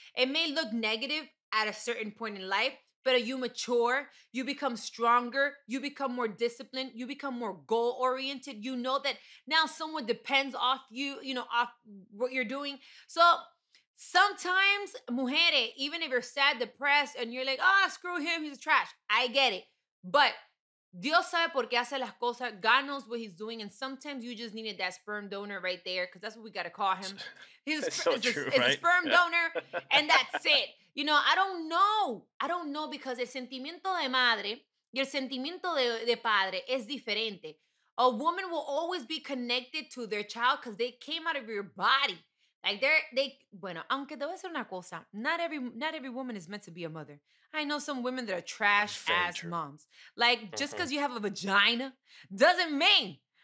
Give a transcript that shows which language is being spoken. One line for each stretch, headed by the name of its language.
English: It may look negative at a certain point in life, but you mature, you become stronger, you become more disciplined, you become more goal-oriented. You know that now someone depends off you, off what you're doing. So sometimes, mujeres, even if you're sad, depressed, and you're like, screw him, he's trash. I get it.
Spanish: But Dios sabe por qué hace las cosas.
English: God knows what he's doing. And sometimes you just needed that sperm donor right there, because that's what we got to call him. He's a sperm donor, and that's it. I don't know, because
Spanish: el sentimiento de madre y el sentimiento de padre es diferente.
English: A woman will always be connected to their child because they came out of your body. Like
Spanish: bueno, aunque te voy a decir una cosa,
English: not every woman is meant to be a mother. I know some women that are trash ass moms. Like, just because you have a vagina doesn't mean